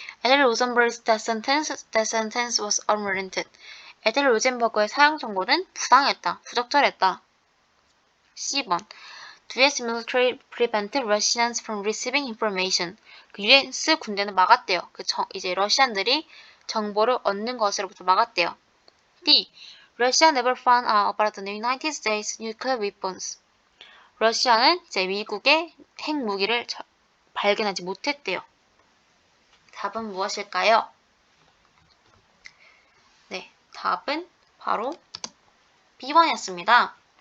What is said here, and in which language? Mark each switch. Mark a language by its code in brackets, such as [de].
[ko] 에델 로젠버그's [en] death sentence was unwarranted. [ko] 에델 로젠버그의 사형 선고는 부당했다, 부적절했다. C번. [en] The US military prevented Russians from receiving information. [ko] 그 US 군대는 막았대요. 이제 러시안들이 정보를 얻는 것으로부터 막았대요. D. [en] Russia never found out about the United States nuclear weapons. [ko] 러시아는 이제 미국의 핵무기를 발견하지 못했대요. 답은 무엇일까요? 네, 답은 바로 B번이었습니다.